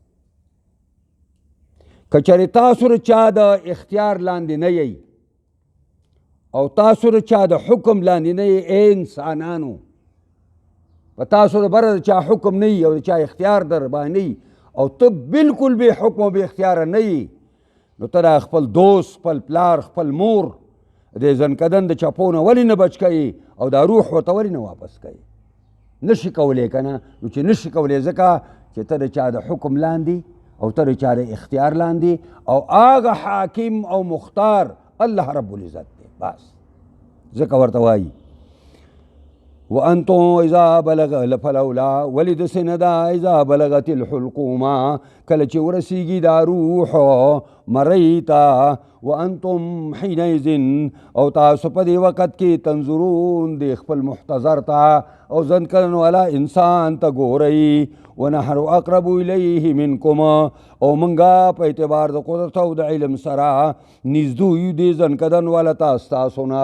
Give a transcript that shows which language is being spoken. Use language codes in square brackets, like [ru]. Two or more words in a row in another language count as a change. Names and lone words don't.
[ps] که چېرې تاسو د چا د اختیار لاندې نه یئ او تاسو د چا د حکم لاندې نه یئ ای انسانانو په تاسو د بره د چا حکم نه یي او د چا اختیار در باندې او ته بالکل بې حکم او بې اختیاره نه یي نو ته دا خپل دوست خپل پلار خپل مور د زنکدن د چپو نه ولې نه بچ کوې او دا روح ورته ولې نه واپس کوې. نشي کولی که نه نو چې نشي کولی ځکه چې ته د چا د حکم لاندې او ته د چا د اختیار لاندې او هغه حاکم او مختار الله رب العزت دی بس ځکه ورته وایي [ar] وانتم اذا بلغ فلولا [ps] ولې داسې نه ده [ar] اذا بلغت الحلقوم [ps] کله چې ورسیږي دا روح مرۍ ته [ar] وانتم حینئذ [ps] او تاسو په دې وخت کې تنظرون د خپل محتضر ته او زنکدن والا انسان ته ګورئ [ar] ونحن اقرب الیه منکم [ps] او منګه په اعتبار د قدرت او د علم سره نږدې یو د زنکدن والا ته ستاسو نه.